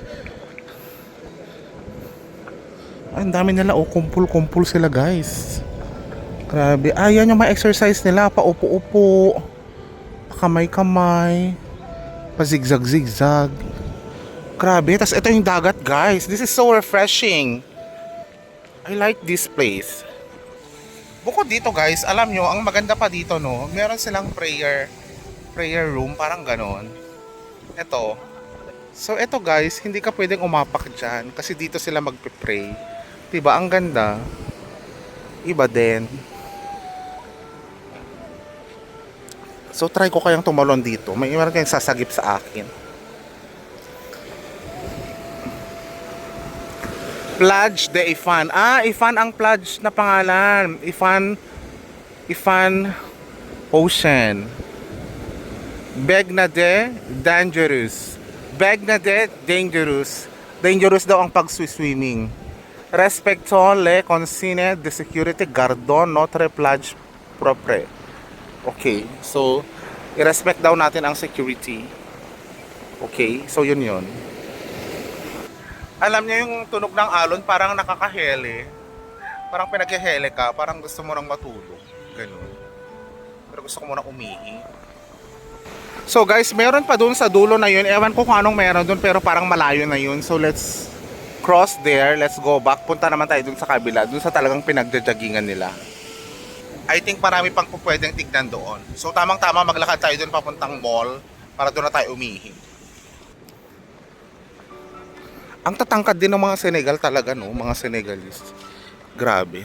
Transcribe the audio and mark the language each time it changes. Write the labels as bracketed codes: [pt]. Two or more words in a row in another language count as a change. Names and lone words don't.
[tl] Ay, ang dami nila kumpul sila guys. Grabe. Yan yung mga exercise nila. Paupo-upo, kamay-kamay, pa-zigzag. Grabe. Tas ito yung dagat guys. [en] This is so refreshing. I like this place. [tl] Bukod dito guys, alam nyo, ang maganda pa dito no, meron silang [en] prayer room, [tl] parang ganon. Ito. So ito guys, hindi ka pwedeng umapak dyan kasi dito sila magpe-pray. Diba? Ang ganda. Iba din. So try ko kayang tumalon dito. May meron kayong sasagip sa akin. Plage de Ifan. Ifan ang plage na pangalan. Ifan Ocean. [fr] Begnade Dangerous. Begnade Dangerous. [tl] Dangerous daw ang pag-swimming. [fr] Respectons les consignes de sécurité, gardons notre plage propre. [tl] Okay, so i-respect daw natin ang security. Okay, so yun. Alam niyo yung tunog ng alon, parang nakakahele. Parang pinaghehele ka, parang gusto mo nang matulog. Ganun. Pero gusto ko muna umihi. [en] So guys, [tl] meron pa dun sa dulo na yun. Ewan ko kung anong meron dun, pero parang malayo na yun. [en] So let's cross there, let's go back. [tl] Punta naman tayo dun sa kabila, dun sa talagang pinagjajagingan nila. [en] I think [tl] marami pang pwedeng tignan doon. So tamang-tama maglakad tayo dun papuntang mall para doon na tayo umihi. Ang tatangkad din ng mga Senegal talaga, no? Mga Senegalese. Grabe.